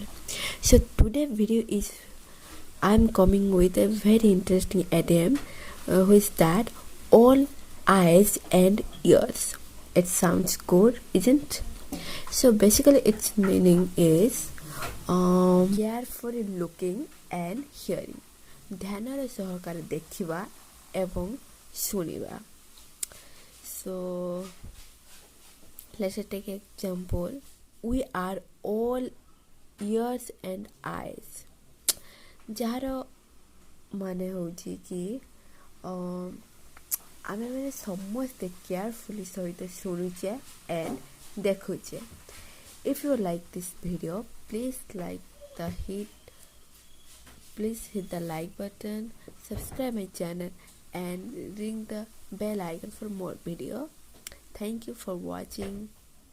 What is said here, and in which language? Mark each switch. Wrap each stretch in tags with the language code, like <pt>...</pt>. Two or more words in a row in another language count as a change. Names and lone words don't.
<en>So today video is I'm coming with a very interesting idiom which is that all eyes and ears. It sounds good, isn't? So basically its meaning is carefully looking and hearing.</en> <or>ଧ୍ୟାନର ସହକାରେ ଦେଖିବା ଏବଂ ଶୁଣିବା.</or> <en>So let's take an example. We are all ears and eyes.</en> <or>ଯାହାର ମାନେ ହେଉଛି କି ଆମେ ମାନେ ସମସ୍ତେ କେୟାରଫୁଲି ସହିତ ଶୁଣୁଛେ and ଦେଖୁଛେ.</or> <en>If you like this video, please hit the like button, subscribe my channel and ring the bell icon for more video. Thank you for watching.</en>